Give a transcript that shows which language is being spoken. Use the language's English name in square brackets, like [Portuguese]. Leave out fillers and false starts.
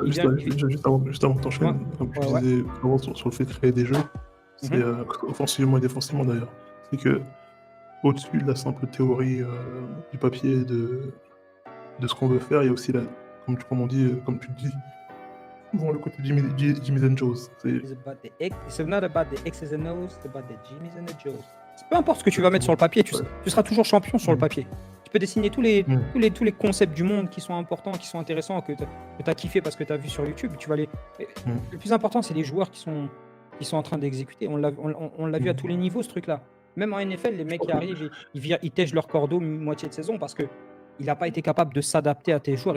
[French] Juste avant que t'enchaînes, comme tu disais avant sur le fait de créer des jeux, c'est offensivement et défensivement d'ailleurs. C'est que au-dessus de la simple théorie du papier de ce qu'on veut faire, il y a aussi comme tu dis, le côté Jimmy's and Joe's. [English] It's not about the X's and O's, it's about the Jimmy's and the Joe's. [French] Peu importe ce que tu vas mettre sur le papier, tu seras toujours champion sur le papier. Tu peux dessiner tous les concepts du monde qui sont importants, qui sont intéressants, que tu as kiffé parce que tu as vu sur YouTube. Le plus important, c'est les joueurs qui sont en train d'exécuter. On l'a vu à tous les niveaux, ce truc-là. Même en NFL, les mecs qui arrivent, ils tègent leur cordeau moitié de saison parce qu'il n'a pas été capable de s'adapter à tes joueurs.